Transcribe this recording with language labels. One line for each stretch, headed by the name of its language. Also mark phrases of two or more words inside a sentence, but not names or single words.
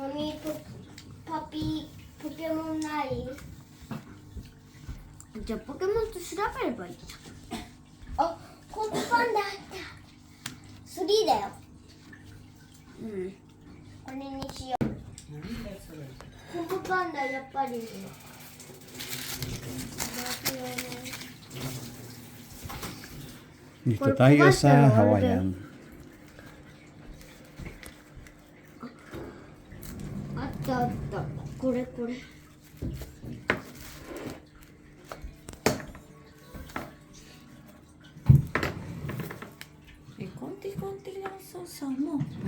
Japanese: マミー、パピー、ポケモンない？じゃあポケモンと調べればいいじゃん。あ、コントパンダあった。3だよ。うん。これにしよう。コントパンダやっぱりね。
Filipino: Dito tayo sa Hawaiian.
Japanese: あったあった。これこれ。
Filipino: konti lang sausaw mo.